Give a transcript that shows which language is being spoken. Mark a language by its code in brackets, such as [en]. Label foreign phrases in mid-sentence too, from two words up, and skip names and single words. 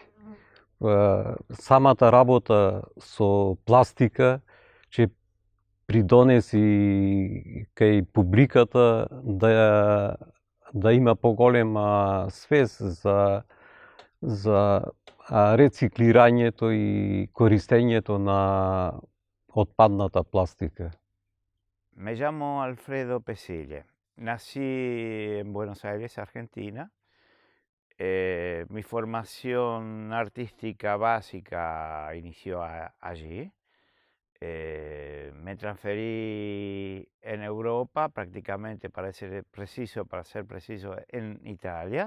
[mk] Самата работа со пластика ќе придонеси кај публиката да има поголема свест за рециклирањето и користењето на отпадната пластика. [es] Me llamo Alfredo Pesille. Nací en Buenos Aires, Argentina. Mi formación artística básica inició allí. Me transferí en Europa, prácticamente para ser preciso, en Italia.